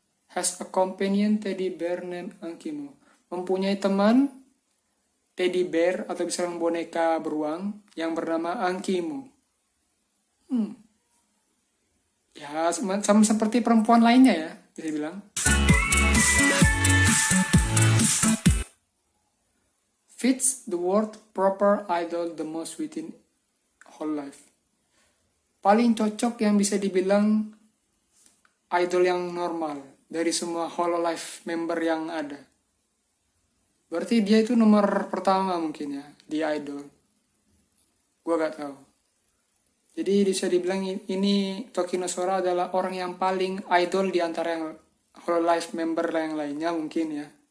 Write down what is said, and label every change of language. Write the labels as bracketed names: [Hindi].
[English] Has a companion teddy bear named Ankimo. [Indonesian] Mempunyai teman teddy bear atau bisa boneka beruang yang bernama Ankimo. Ya sama seperti perempuan lainnya ya, bisa bilang. [English] Fits the word proper idol the most within Hololive. [Indonesian] Paling cocok yang bisa dibilang idol yang normal dari semua Hololive member yang ada. Berarti dia itu nomor pertama mungkin ya di idol. Gua gak tahu. Jadi bisa dibilang ini Tokinosora adalah orang yang paling idol di antara yang Hololive member yang lainnya mungkin ya.